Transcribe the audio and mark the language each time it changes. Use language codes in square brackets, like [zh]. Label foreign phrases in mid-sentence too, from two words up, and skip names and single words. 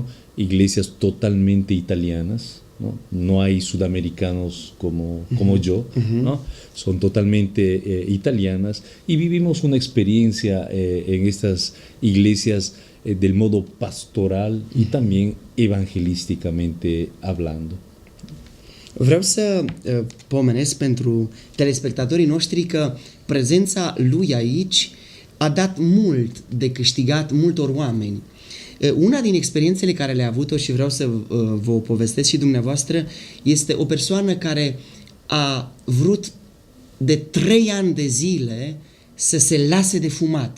[es] Iglesias totalmente italianas, ¿no? No hay sudamericanos como yo, ¿no? Son totalmente italianas y vivimos una experiencia en estas iglesias del modo pastoral y también evangelísticamente hablando. [ro] Vreau să pomenesc pentru telespectatorii noștri că prezența lui aici a dat mult de câștigat multor oameni. Una din experiențele care le-a avut-o și vreau să vă o povestesc și dumneavoastră este o persoană care a vrut de 3 ani de zile să se lase de fumat.